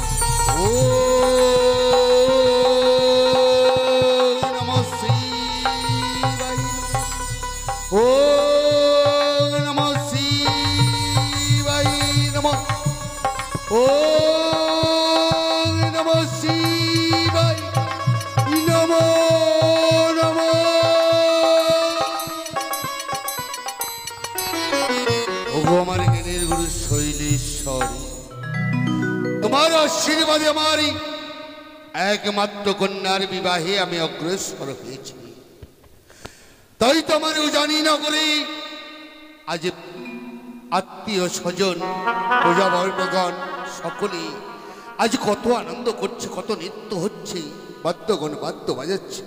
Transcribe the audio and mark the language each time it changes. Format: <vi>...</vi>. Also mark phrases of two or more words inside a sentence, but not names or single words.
<sa>ओम नमः शिवाय। ओम नमः शिवाय नमः। ओम नमः शिवाय नमो नमः।</sa> <bn>ओगो আমার জ্ঞানের গুরু শৈলেশ্বর, তোমার আশীর্বাদে আমারই একমাত্র কন্যার বিবাহে আমি অগ্রসর হয়েছি। তাই তো আমার জানি না করে আজ আত্মীয় স্বজন প্রজাবর্গগণ সকলে আজ কত আনন্দ করছে, কত নৃত্য হচ্ছে, বাদ্যগণ বাদ্য বাজাচ্ছে।</bn>